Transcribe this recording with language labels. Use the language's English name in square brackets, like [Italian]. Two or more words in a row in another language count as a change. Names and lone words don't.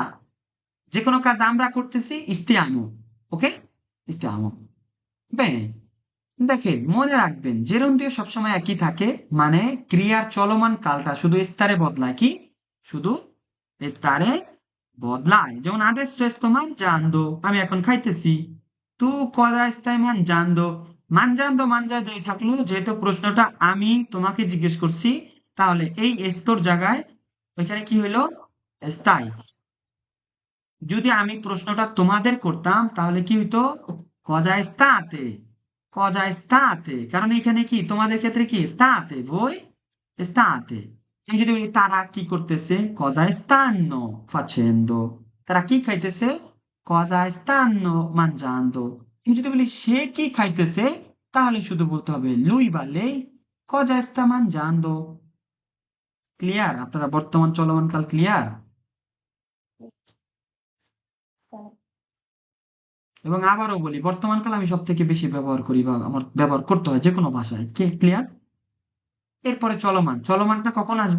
[Bangla] যে কোনো কাজ আমরা করতেছি stiamo, ওকে? [Italian] stiamo। বেনে। [Bangla] দেখেন, মনে রাখবেন জেরুন্দিও সবসময় একই থাকে, মানে ক্রিয়ার চলমান কালটা শুধু স্তরে বদলায়। কি? শুধু স্তরে বদলায়। যেমন আদেশ [Italian] sto mangiando, [Bangla] আমি এখন খাইতেছি। [Italian] tu cosa stai mangiando, mangiando mangiando [Bangla] থাকলো, যেহেতু প্রশ্নটা আমি তোমাকে জিজ্ঞেস করছি, তাহলে এই এস্তোর জায়গায় ওইখানে কি হইলো? স্থাই। যদি আমি প্রশ্নটা তোমাদের করতাম তাহলে কি হইতো? [Italian] cosa state, cosa state, [Bangla] কারণ এখানে কি তোমাদের ক্ষেত্রে কি স্তাতে, [Italian] voi state। [Bangla] আমি যদি বলি তারা কি করতেছে, [Italian] cosa stanno facendo, [Bangla] তারা কি খাইতেছে, [Italian] cosa stanno mangiando. [Bangla] আমি যদি বলি সে কি খাইতেছে, তাহলে শুধু বলতে হবে lui বা [Italian] lei cosa sta mangiando। [Bangla] ক্লিয়ার? আপনারা বর্তমান চলমান কাল ক্লিয়ার? এবং আবারও বলি, বর্তমান কাল আমি সব থেকে বেশি ব্যবহার করি বা আমার ব্যবহার করতে হয় যে কোনো ভাষায়। ক্লিয়ার? এরপরে চলমান, চলমানটা কখন আসবে?